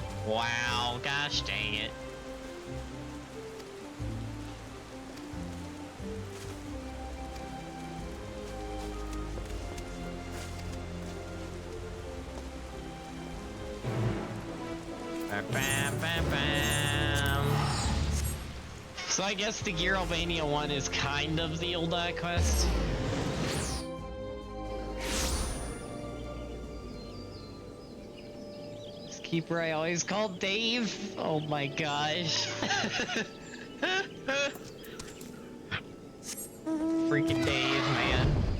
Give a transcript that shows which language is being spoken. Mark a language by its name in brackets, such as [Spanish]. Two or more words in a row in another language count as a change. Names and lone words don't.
[English] Wow, gosh dang it. Bam, bam, bam. So I guess the Gear Albania one is kind of the Ul'dah quest. Keeper I always called Dave. Oh my gosh. Freaking Dave, man.